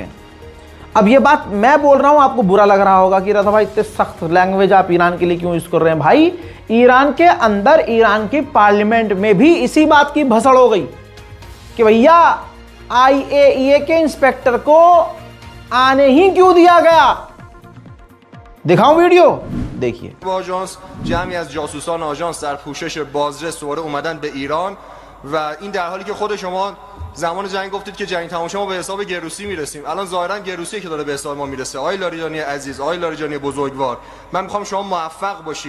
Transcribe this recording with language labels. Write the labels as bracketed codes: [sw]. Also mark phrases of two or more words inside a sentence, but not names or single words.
[hi] अब ये बात मैं बोल रहा हूं, आपको बुरा लग रहा होगा कि रज़ा भाई इतने सख्त लैंग्वेज आप ईरान के लिए क्यों यूज़ कर रहे हैं। भाई, ईरान के अंदर ईरान की पार्लियामेंट में भी इसी बात की भसड़ हो गई कि भैया IAEA के इंस्पेक्टर को आने ही क्यों दिया गया। दिखाऊं वीडियो, देखिए। [fa] آژانس جمعی از جاسوسان آژانس در پوشش بازرس دوباره اومدن به ایران و این در حالی که خود شما زمان جنگ گفتید که جنگ تمام شه ما به حساب گروسی میرسیم. الان ظاهرا گروسی که داره به حساب ما میرسه. آقای لاریجانی عزیز، آقای لاریجانی بزرگوار، من میخوام شما موفق باشید.